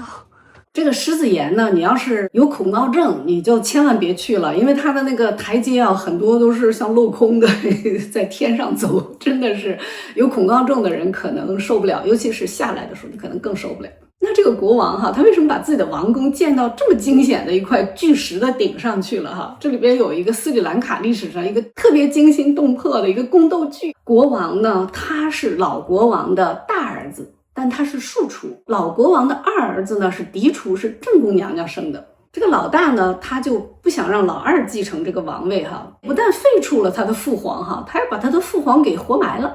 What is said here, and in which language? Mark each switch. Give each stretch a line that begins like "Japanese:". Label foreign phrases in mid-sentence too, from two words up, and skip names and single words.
Chinese: 這個獅子岩呢，你要是有恐高症，你就千萬別去了，因為它的那個台階啊，很多都是像鏤空的，在天上走，真的是有恐高症的人可能受不了，尤其是下來的時候，你可能更受不了。那這個國王哈，他為什麼把自己的王宮建到這麼驚險的一塊巨石的頂上去了哈？這裡邊有一個斯里蘭卡歷史上一個特別驚心動魄的一個宮鬥劇。國王呢，他是老國王的大兒子，但他是庶出。老國王的二兒子呢是嫡出，是正宮娘娘生的。這個老大呢，他就不想讓老二繼承這個王位哈，不但廢除了他的父皇哈，他還把他的父皇給活埋了。